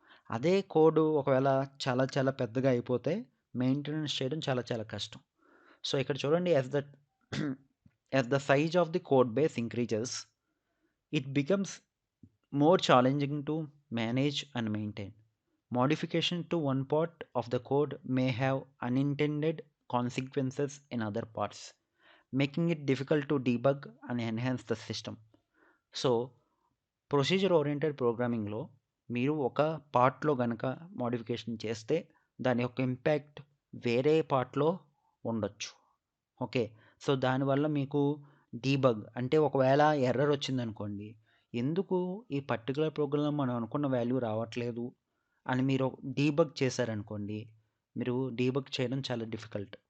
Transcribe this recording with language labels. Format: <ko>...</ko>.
<te>అదే కోడ్ ఒకవేళ చాలా చాలా పెద్దగా అయిపోతే మెయింటెనెన్స్ చేయడం చాలా చాలా కష్టం.</te> <en>so,</en> <te>ఇక్కడ చూడండి</te> <en>As the size of the code base increases, it becomes more challenging to manage and maintain. Modification to one part of the code may have unintended consequences in other parts, making it difficult to debug and enhance the system.</en> <te>So, procedure oriented ప్రోగ్రామింగ్‌లో మీరు ఒక పార్ట్‌లో గనక modification చేస్తే దాని యొక్క impact వేరే పార్ట్‌లో ఉండొచ్చు. ఓకే. సో, దానివల్ల మీకు డీబగ్ అంటే ఒకవేళ ఎర్రర్ వచ్చిందనుకోండి, ఎందుకు ఈ పర్టిక్యులర్ ప్రోగ్రామ్‌లో మనం అనుకున్న వాల్యూ రావట్లేదు అని మీరు డీబగ్ చేశారనుకోండి, మీరు డీబగ్ చేయడం చాలా డిఫికల్ట్.</te>